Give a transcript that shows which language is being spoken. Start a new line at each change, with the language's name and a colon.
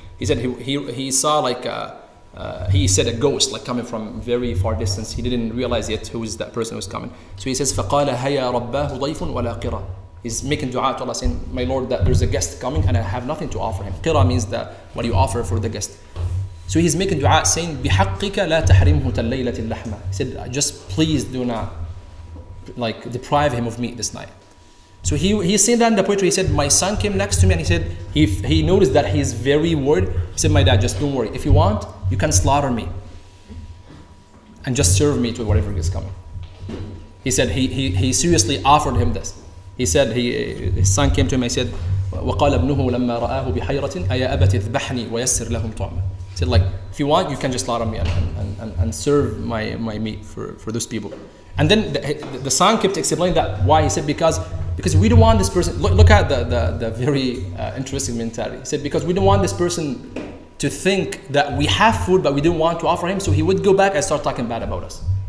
English: He said he saw he said a ghost coming from very far distance. He didn't realize yet who is that person who was coming. So he says
Arabic: فَقَالَ هَيَا رَبَّاهُ ضَيْفٌ وَلَا قِرَى.
English: He's making dua to Allah, saying, my Lord, that there's a guest coming and I have nothing to offer him. Qira means that what you offer for the guest. So he's making dua saying,
Arabic: بِحَقِّكَ لَا تَحْرِمْهُ تَلَّيْلَةِ اللَّحْمَةِ.
English: He said, just please do not deprive him of meat this night. So he's saying that in the poetry. He said, my son came next to me and he said, he noticed that he's very worried. He said, my dad, just don't worry. If you want, you can slaughter me and just serve me to whatever is coming. He said he seriously offered him this. He said his son came to him and he said,
Arabic: وَقَالَ ابْنُهُ لَمَّا رَآهُ بِحَيْرَةٍ أَيَا أَبَتِ اذْبَحْنِي وَيَسِّرْ لَهُمْ طُعْمًا.
English: He said, if you want, you can just slaughter me and serve my meat for those people. And then the son kept explaining that why. He said, because we don't want this person, look at the very interesting mentality. He said, because we don't want this person to think that we have food but we didn't want to offer him, so he would go back and start talking bad about us.